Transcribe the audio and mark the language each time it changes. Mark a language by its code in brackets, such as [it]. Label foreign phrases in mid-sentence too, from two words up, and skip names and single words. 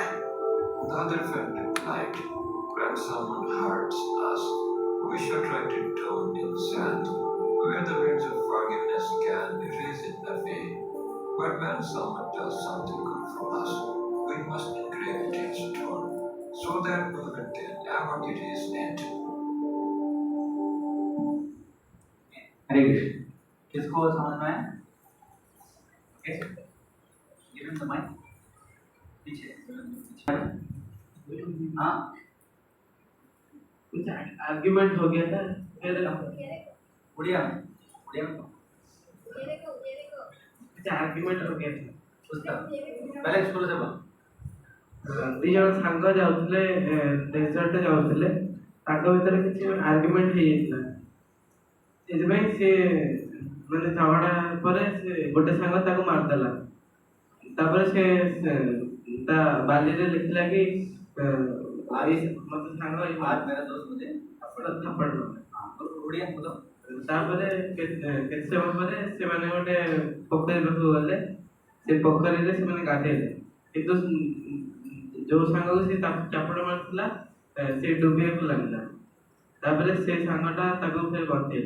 [en] The other friend replied, "When someone hurts us, we should write it down in sand, where the winds of forgiveness can erase it away. But when someone does something good for us, we must engrave it in stone, so that no one can ever erase it." [hi] हरे कृष्ण। किसको समझ में आया? ओके, [en] given the mic [hi] पीछे। हाँ, कुछ आर्ग्यूमेंट हो गया था, फिर उड़िया कुछ आर्ग्यूमेंट हो गया था। उसका पहले स्कूल से बोल। [or] ଦି ଜଣ ସାଙ୍ଗ ଯାଉଥିଲେ ଡେଜର୍ଟ ଯାଉଥିଲେ, ତାଙ୍କ ଭିତରେ କିଛି ଆର୍ଗ୍ୟୁମେଣ୍ଟ ହେଇଯାଇଥିଲା। ସେଥିପାଇଁ ସେ ମାନେ ଝଗଡ଼ା ପରେ ସେ ଗୋଟେ ସାଙ୍ଗ ତାକୁ ମାରିଦେଲା। ତାପରେ ସେ ତା ବାଲିରେ ଲେଖିଲା କି ମତେ ସାଙ୍ଗ [hi] आज मेरा दोस्त मुझे [or] ଥାପଡ଼ ମାରିଲା। [hi] उड़िया बोलो। [or] ତାପରେ କେତେ ସମୟ ପରେ ସେମାନେ ଗୋଟେ ପୋଖରୀ ପାଖକୁ ଗଲେ। ସେ ପୋଖରୀରେ ସେମାନେ ଗାଧେଇଲେ, କିନ୍ତୁ ଯୋଉ ସାଙ୍ଗକୁ ସେ ଚାପଡ଼ ମାରିଥିଲା ସେ ଡୁବିବାକୁ ଲାଗିଲା। ତାପରେ ସେ ସାଙ୍ଗଟା ତାକୁ ଫେର ବଞ୍ଚେଇଲା।